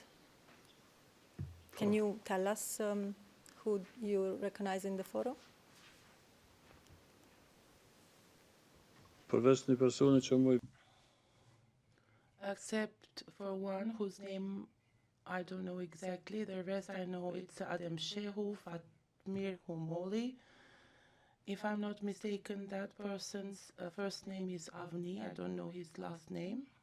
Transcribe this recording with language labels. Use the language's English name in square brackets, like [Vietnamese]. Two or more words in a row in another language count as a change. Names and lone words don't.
[English] Can you tell us who you recognize in the photo? Povestni personi që mu Except for one whose name I don't know exactly. The rest I know it's Adem Shehu, Fatmir Humoli. If I'm not mistaken, that person's first name is Avni. I don't know his last name.